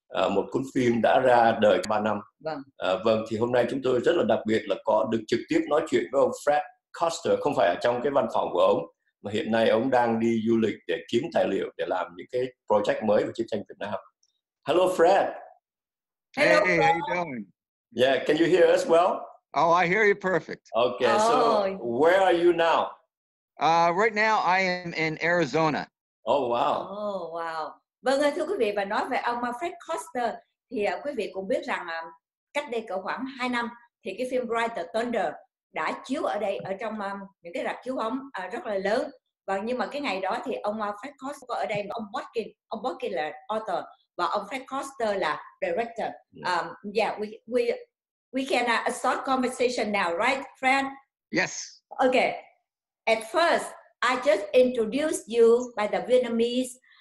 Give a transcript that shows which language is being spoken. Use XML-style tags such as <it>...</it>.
<vi>Một cuốn phim đã ra đời 3 năm. Vâng, thì hôm nay chúng tôi rất là đặc biệt là có được trực tiếp nói chuyện với ông Fred Koster, không phải ở trong cái văn phòng của ông, mà hiện nay ông đang đi du lịch để kiếm tài liệu để làm những cái project mới về chiến tranh Việt Nam.</vi> <en>Hello Fred. Hello, hey, how you doing? Yeah, can you hear us well? Oh, I hear you perfect. Okay, so where are you now? Right now I am in Arizona. Oh wow. Oh wow.</en> <vi>Vâng, thưa quý vị, và nói về ông Fred Koster thì quý vị cũng biết rằng cách đây cỡ khoảng 2 năm thì cái phim Ride the Thunder đã chiếu ở đây, ở trong những cái rạp chiếu bóng rất là lớn. Và nhưng mà cái ngày đó thì ông Fred Koster có ở đây, mà ông Botkin là author và ông Fred Koster là director.</vi> <en>Yeah, we can start conversation now, right, friend? Yes. Okay. At first, I just introduced you by the Vietnamese.</en>